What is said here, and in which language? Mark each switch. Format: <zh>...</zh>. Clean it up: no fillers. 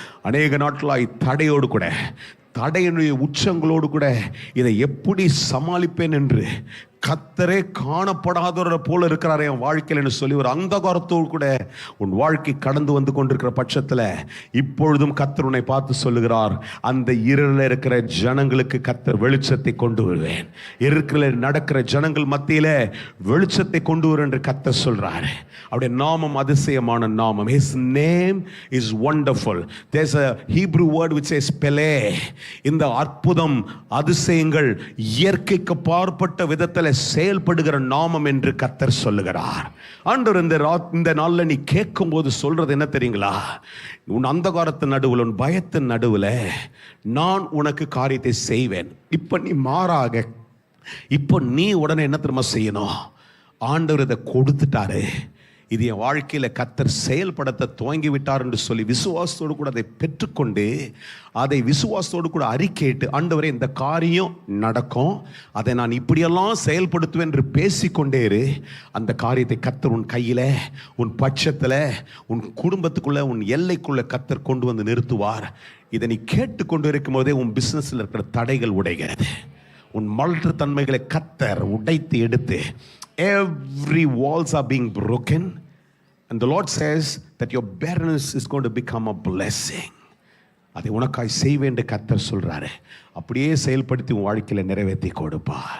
<ta>அநேக நாட்களாய் தடையோடு கூட, தடையினுடைய உச்சங்களோடு கூட இதை எப்படி சமாளிப்பேன் என்று கர்த்தரே காணப்படாதவரை போல இருக்கிறார் என் வாழ்க்கையில் சொல்லி ஒரு அந்தகாரத்தோடு கூட உன் வாழ்க்கை கடந்து வந்து கொண்டிருக்கிற பட்சத்தில் இப்பொழுதும் கர்த்தர் உன்னை பார்த்து சொல்லுகிறார், அந்த இருளில் இருக்கிற ஜனங்களுக்கு கர்த்தர் வெளிச்சத்தை கொண்டு வருவேன். இருளில் நடக்கிற ஜனங்கள் மத்தியில வெளிச்சத்தை கொண்டு வரும் என்று கர்த்தர் சொல்றாரு. அவருடைய நாமம் அதிசயமான நாமம்.</ta> <en>His name is wonderful. There's a Hebrew word which says Pele.</en> <ta>இந்த அற்புதம், அதிசயங்கள் இயற்கைக்கு பார்ப்பட்ட விதத்தில் செயல்படுகிற நாமம் என்று கர்த்தர் சொல்லுகிறார். ஆண்டவர் இந்த நாள்ல நீ கேட்கும் போது சொல்றது என்ன தெரியுங்களா? உன் அந்தகாரத்தின் நடுவில், உன் பயத்தின் நடுவில் நான் உனக்கு காரியத்தை செய்வேன். இப்ப நீ மாறாக, இப்ப நீ உடனே என்ன தெரியுமா செய்யணும்? ஆண்டவர் இதை கொடுத்துட்டாரு, இது என் வாழ்க்கையில் கர்த்தர் செயல்படுத்த துவங்கி விட்டார் என்று சொல்லி விசுவாசத்தோடு கூட அதை பெற்றுக்கொண்டு அதை விசுவாசத்தோடு கூட அறிக்கையிட்டு, ஆண்டவரே இந்த காரியம் நடக்கும், அதை நான் இப்படியெல்லாம் செயல்படுத்துவேன் என்று பேசிக்கொண்டே இரு. அந்த காரியத்தை கர்த்தர் உன் கையில், உன் பட்சத்தில், உன் குடும்பத்துக்குள்ள, உன் எல்லைக்குள்ள கர்த்தர் கொண்டு வந்து நிறுத்துவார். இதை நீ கேட்டுக்கொண்டு இருக்கும் போதே உன் பிசினஸில் இருக்கிற தடைகள் உடைகிறது. உன் மல்று கர்த்தர் உடைத்து எடுத்து,</ta> <en>every walls are being broken, and the Lord says that your barrenness is going to become a blessing.</en> <ta>அதை உனக்காய் செய்வேன் என்று கர்த்தர் சொல்றாரு. அப்படியே செயல்படுத்தி உன் வாழ்க்கையில நிறைவேற்றி கொடுப்பார்.</ta>